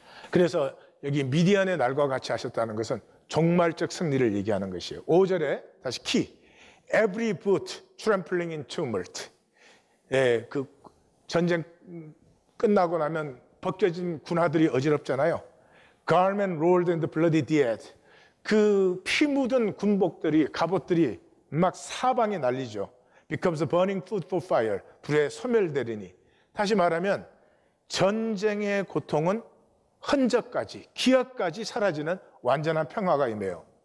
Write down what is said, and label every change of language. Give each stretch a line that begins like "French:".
Korean: 그래서 여기 미디안의 날과 같이 하셨다는 것은 종말적 승리를 얘기하는 것이에요. 5절에 다시 키.
English: Every boot trampling in tumult.
Korean: 그 전쟁 끝나고 나면 벗겨진 군화들이 어지럽잖아요.
English: Garment rolled in the bloody dead.
Korean: 그 피 묻은 군복들이, 갑옷들이 막 사방에 날리죠.
English: Becomes a burning food for fire.
Korean: 불에 소멸되리니. 다시 말하면 전쟁의 고통은 흔적까지, 기억까지 사라지는 완전한 평화가 임해요.